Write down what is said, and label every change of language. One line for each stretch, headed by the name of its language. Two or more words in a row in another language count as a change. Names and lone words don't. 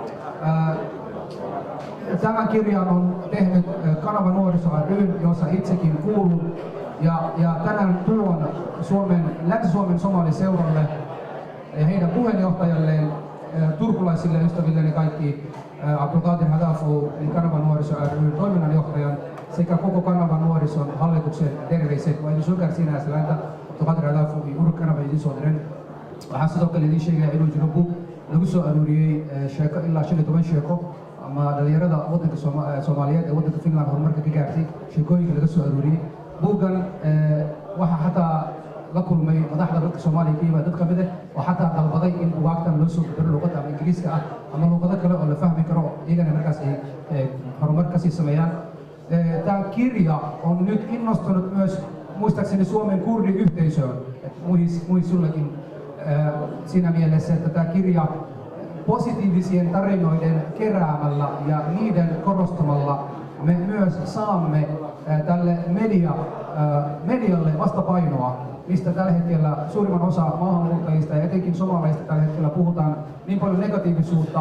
Finnish: Tämän kirjan on tehnyt Kanava Nuoriso ry, jossa itsekin kuulun, ja tänään tuon Länsi-Suomen somaliseuralle ja heidän puheenjohtajalleen, turkulaisille ystävilleni kaikki, Abdulkadir Hadafu, Kanava Nuoriso ry toiminnanjohtajan sekä koko Kanava Nuorison hallituksen terveiset.
Somali: Waa idin soo gaarsiinaya salaanta Abdulkadir Hadafu iyo urur Kanava idin soo diren. Waxaan sidoo kale idin sheegaya inuu jiro bug lagu soo aruuriyey sheeko ilaa 15 sheeko ama dhalinyarada waddanka Soomaaliyeed ee waddanka Finland horumarka ka gaartay sheekooyinka laga soo aruuriyey. Buuggan waxaa xataa la kulmay madaxda dadka Soomaaliya ka yimaada dad ka mid ah oo xataa dalbaday in buugaagtan loo soo bedelo luqadda ama Ingiriiska ah ama luqado kale oo la fahmi karo, iyagana markaas ay horumar kasii sameeyaan.
Finnish: Tämä kirja on nyt innostunut myös muistaakseni Suomen kurdiyhteisöön, muihin sullekin siinä mielessä, että tämä kirja positiivisien tarinoiden keräämällä ja niiden korostamalla me myös saamme tälle medialle vastapainoa, mistä tällä hetkellä suurimman osa maahanmuuttajista ja etenkin somalaisista tällä hetkellä puhutaan niin paljon negatiivisuutta.